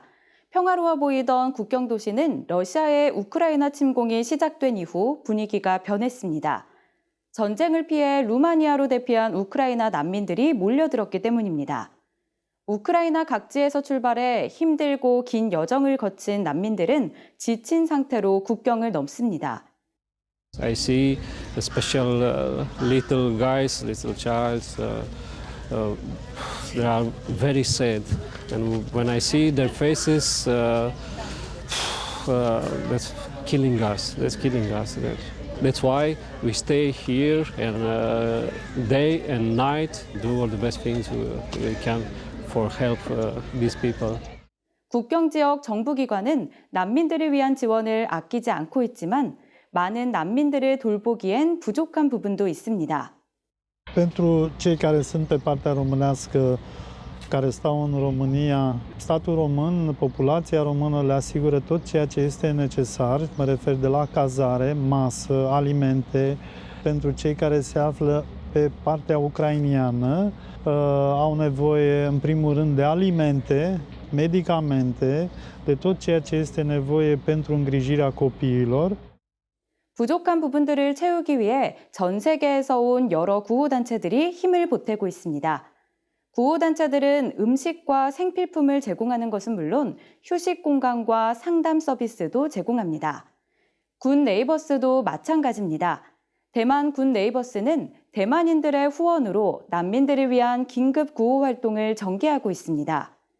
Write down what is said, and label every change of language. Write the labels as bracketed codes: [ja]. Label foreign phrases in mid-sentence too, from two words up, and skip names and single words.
[ko] 평화로워 보이던 국경 도시는 러시아의 우크라이나 침공이 시작된 이후 분위기가 변했습니다. 전쟁을 피해 루마니아로 대피한 우크라이나 난민들이 몰려들었기 때문입니다. 우크라이나 각지에서 출발해 힘들고 긴 여정을 거친 난민들은 지친 상태로 국경을 넘습니다. [en] I see the special little guys, little childs. They are very sad, and when I see their faces, that's killing us. That's killing us. That's why we stay here and day and night do all the best things we can for help these people. [ko] 국경 지역 정부기관은 난민들을 위한 지원을 아끼지 않고 있지만 많은 난민들을 돌보기엔 부족한 부분도 있습니다. [ro] Pentru cei care sunt pe partea românească, care stau în România, statul român, populația română le asigură tot ceea ce este necesar, mă refer de la cazare, masă, alimente. Pentru cei care se află pe partea ucrainiană, au nevoie în primul rând de alimente, medicamente, de tot ceea ce este nevoie pentru îngrijirea copiilor. [ko] 부족한 부분들을 채우기 위해 전 세계에서 온 여러 구호단체들이 힘을 보태고 있습니다. 구호단체들은 음식과 생필품을 제공하는 것은 물론 휴식 공간과 상담 서비스도 제공합니다. 군 네이버스도 마찬가지입니다. 대만 군 네이버스는 대만인들의 후원으로 난민들을 위한 긴급 구호 활동을 전개하고 있습니다.